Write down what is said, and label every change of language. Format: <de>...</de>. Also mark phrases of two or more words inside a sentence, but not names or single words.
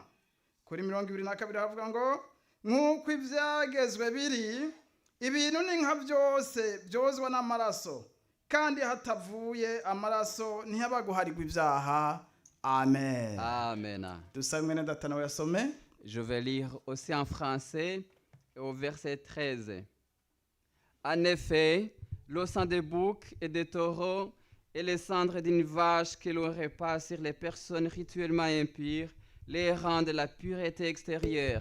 <rn>Kuri 22 havuga ngo nk'uko ibyagezwe biri ibintu ni nka byose byozwa n'amaraso kandi hatavuye amaraso ntihaba guharigwa ibyaha. Amen. Amen. Dusabe mwene data nawe yasome.</rn> <fr>Je vais lire aussi en français au verset 13. En effet, le sang des boucs et des taureaux et les cendres d'une vache que l'on répand sur les personnes rituellement impures les rendent la pureté extérieure.</fr>